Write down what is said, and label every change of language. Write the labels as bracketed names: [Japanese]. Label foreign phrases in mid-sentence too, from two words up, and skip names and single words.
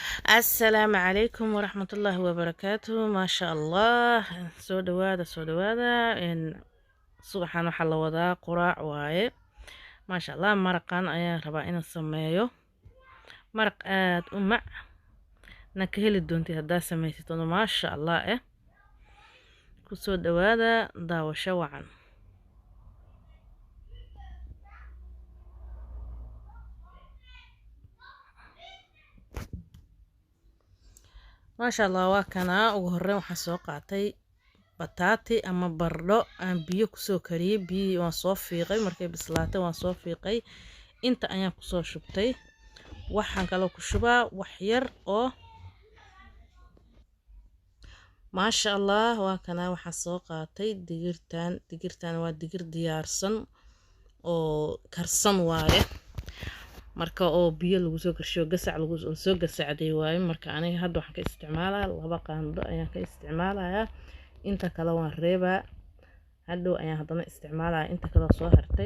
[Arabic] السلام عليكم ورحمة الله وبركاته. ما شاء الله. [Somali] soo dhawaada subaxan waxaa la wadaa quraac waaye. [Arabic] ما شاء الله [Somali] maraqan ayaan rabaa inaan sameeyo, maraq aad u mac na ka heli doontid haddaad samaysatid. [Arabic] ما شاء الله [Somali] ku soo dhawaada daawasho wacan. [Arabic] ما شاء الله [Somali] waa kana ugu horeyn waxaan soo qaatay bataati ama bardho aan biyo kusoo kariyay. biyo waan soo fiiqay, markay bislaatay waan soo fiiqay. inta ayaan kusoo shubtay. waxaan kaloo ku shubaa wax yar oo [Arabic] ما شاء الله [Somali] waa kana waxaan soo qaatay digirtan waa digir diyaarsan oo karsan waaye. marka oo biyo lagu soo karsho gasac lagu soo gasacday waaye. marka aniga hadda waxaan ka isticmaalaa 2 qaando ayaan ka isticmaalayaa. inta kale waan reebaa, hadhow ayaan haddana isticmaalaa inta kale soo hartay.